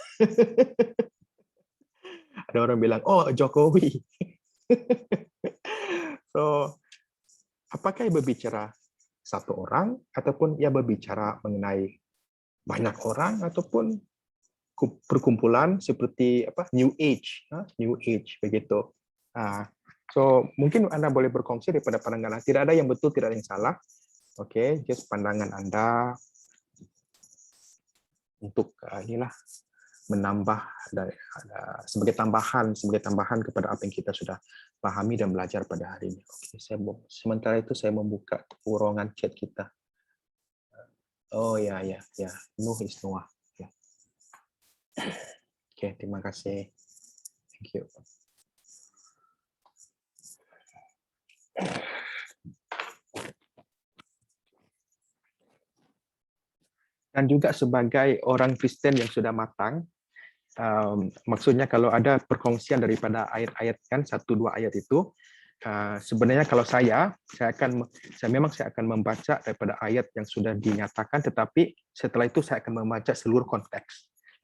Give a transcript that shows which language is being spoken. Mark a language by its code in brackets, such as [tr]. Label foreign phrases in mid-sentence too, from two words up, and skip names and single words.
[ms] Ada orang bilang, oh Jokowi. So, apakah ia berbicara satu orang, ataupun ia berbicara mengenai banyak orang, ataupun perkumpulan seperti New Age begitu. So, mungkin Anda boleh berkongsi daripada pandangan Anda. Tidak ada yang betul, tidak ada yang salah. Oke, just pandangan Anda untuk inilah menambah sebagai tambahan kepada apa yang kita sudah pahami dan belajar pada hari ini. Oke, sementara itu saya membuka ruangan chat kita. Oh ya, Nuh is Noah. Ya. Oke, terima kasih. [en] Thank you. [ms] Dan juga sebagai orang Kristen yang sudah matang, maksudnya kalau ada perkongsian daripada ayat-ayat kan 1-2 ayat itu, sebenarnya kalau saya akan membaca daripada ayat yang sudah dinyatakan, tetapi setelah itu saya akan membaca seluruh konteks.